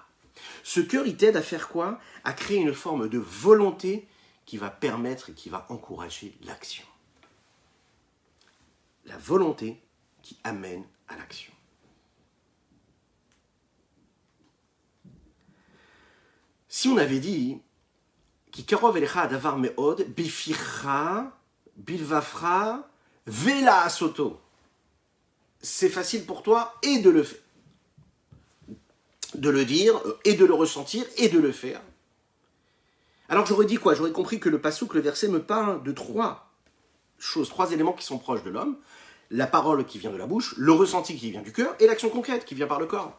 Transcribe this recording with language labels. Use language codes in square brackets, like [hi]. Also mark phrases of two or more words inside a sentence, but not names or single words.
[fr] Ce cœur, il t'aide à faire quoi? À créer une forme de volonté qui va permettre et qui va encourager l'action. La volonté qui amène à l'action. Si on avait dit [he] Ki karov elecha davar meod bificha bilvafra vela asoto, [fr] c'est facile pour toi et de le faire, de le dire et de le ressentir et de le faire. Alors j'aurais dit quoi? J'aurais compris que le passouk, le verset me parle de trois choses, trois éléments qui sont proches de l'homme: la parole qui vient de la bouche, le ressenti qui vient du cœur et l'action concrète qui vient par le corps.